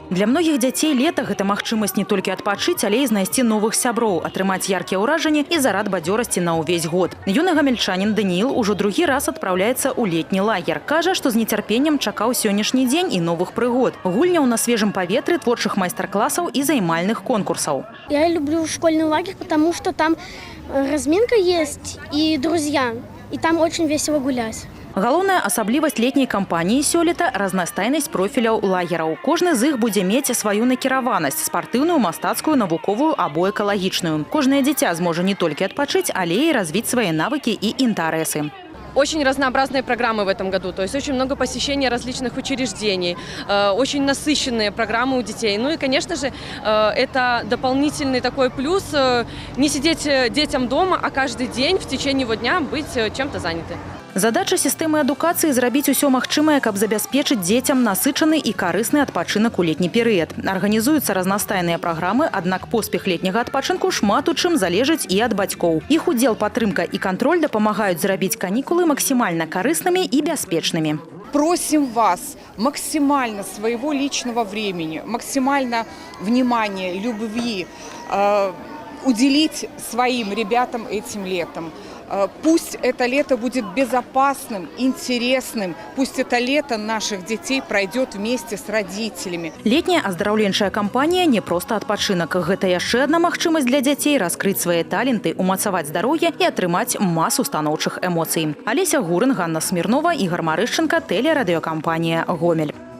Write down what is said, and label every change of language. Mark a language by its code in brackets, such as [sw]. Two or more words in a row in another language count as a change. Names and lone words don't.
[be] Для многіх дзяцей лета гэта магчымасць не толькі адпачыць, але і знайсці новых сяброў, атрымаць яркія ўражанні і зарад бадзёрасці на ўвесь год. Юны гамельчанін Даніил ужо другі раз адпраўляецца ў летні лагер. Кажа, што з нецярпеннем чакаў сённяшні дзень і новых прыгод. Гульняў на свежым паветры, творчых майстар-класаў і займальных конкурсаў. [ru] Я люблю школьный лагерь, потому что там разминка есть и друзья. И там очень весело гулять. [be] Галоўная асаблівасць летняй кампаніі сёлета – разнастайнасць профіляў лагераў. Кожны з іх будзе мець сваю накіраванасць – спартыўную, мастацкую, навуковую або экалагічную. Кожнае дзіця зможа не толькі адпачыць, але і развіць свае навыкі і інтарэсы. [ru] Очень разнообразные программы в этом году, то есть очень много посещения различных учреждений, очень насыщенные программы у детей. Ну и, конечно же, это дополнительный такой плюс не сидеть детям дома, а каждый день в течение его дня быть чем-то заняты. [be] Задача сістэмы адукацыі зрабіць усё магчымае, каб забяспечыць дзецям насычаны і карысны адпачынак у летні перыяд. Арганізуюцца разнастайныя праграмы, аднак поспех летняга адпачынку шмат у чым залежыць і ад бацькоў. Іх удзел, падтрымка і кантроль дапамагаюць зрабіць канікулы [ru] максимально корыстными и беспечными. Просим вас максимально своего личного времени, максимально внимания, любви уделить своим ребятам этим летом. Пусть это лето будет безопасным, интересным. Пусть это лето наших детей пройдет вместе с родителями. [be] Летняя аздараўленчая кампанія не просто адпачынак. Гэта яшчэ адна магчымасць для дзяцей раскрыць свае таленты, умацаваць здароўе і атрымаць масу станоўчых эмоцый. Алеся Гурын, Ганна Смірнова, Ігор Марышченко, тэлерадыёкампанія «Гомель».